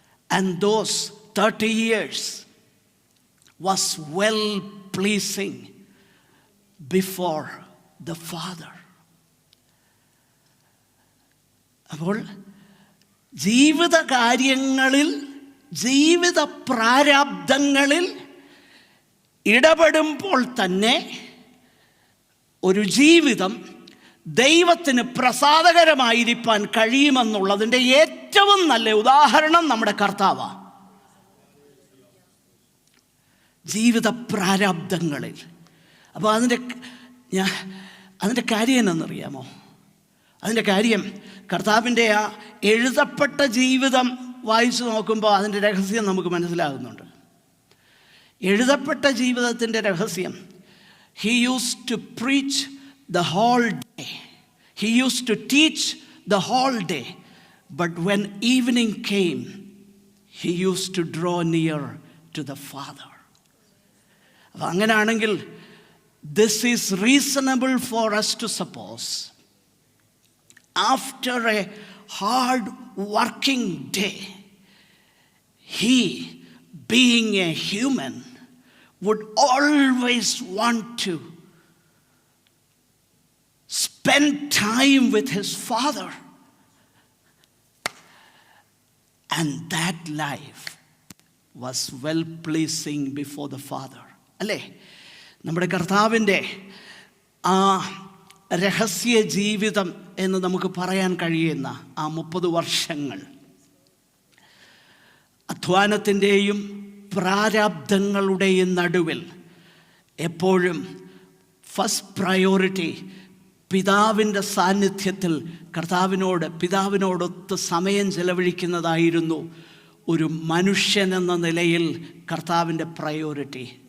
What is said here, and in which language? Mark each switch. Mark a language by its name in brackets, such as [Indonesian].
[English] And those 30 years was well pleasing before the Father. [Malayalam] അപ്പോൾ ജീവിത കാര്യങ്ങളിൽ, ജീവിത പ്രാരാബ്ദങ്ങളിൽ ഇടപെടുമ്പോൾ തന്നെ ഒരു ജീവിതം ദൈവത്തിന് പ്രസാദകരമായിരിക്കാൻ കഴിയുമെന്നുള്ളതിൻ്റെ ഏറ്റവും നല്ല ഉദാഹരണം നമ്മുടെ കർത്താവാണ്. ജീവിത പ്രാരാബ്ദങ്ങളിൽ. അപ്പോൾ അതിൻ്റെ കാര്യം എന്നറിയാമോ? അതിൻ്റെ കാര്യം കർത്താവിൻ്റെ ആ എഴുതപ്പെട്ട ജീവിതം വായിച്ചു നോക്കുമ്പോൾ അതിൻ്റെ രഹസ്യം നമുക്ക് മനസ്സിലാകുന്നുണ്ട്. എഴുതപ്പെട്ട ജീവിതത്തിൻ്റെ രഹസ്യം, [English] he used to preach the whole day, he used to teach the whole day, but when evening came he used to draw near to the Father. [Malayalam] അപ്പം അങ്ങനെയാണെങ്കിൽ [English] this is reasonable for us to suppose after a hard working day, he, being a human, would always want to spend time with his Father. And that life was well pleasing before the Father. [Malayalam] അല്ലേ? നമ്മുടെ കർത്താവിൻ്റെ ആ രഹസ്യ ജീവിതം എന്ന് നമുക്ക് പറയാൻ കഴിയുന്ന ആ 30 വർഷങ്ങൾ അധ്വാനത്തിൻ്റെയും പ്രാരാബ്ദങ്ങളുടെയും നടുവിൽ എപ്പോഴും ഫസ്റ്റ് പ്രയോറിറ്റി പിതാവിൻ്റെ സാന്നിധ്യത്തിൽ പിതാവിനോടൊത്ത് സമയം ചെലവഴിക്കുന്നതായിരുന്നു ഒരു മനുഷ്യൻ എന്ന നിലയിൽ കർത്താവിൻ്റെ പ്രയോറിറ്റി.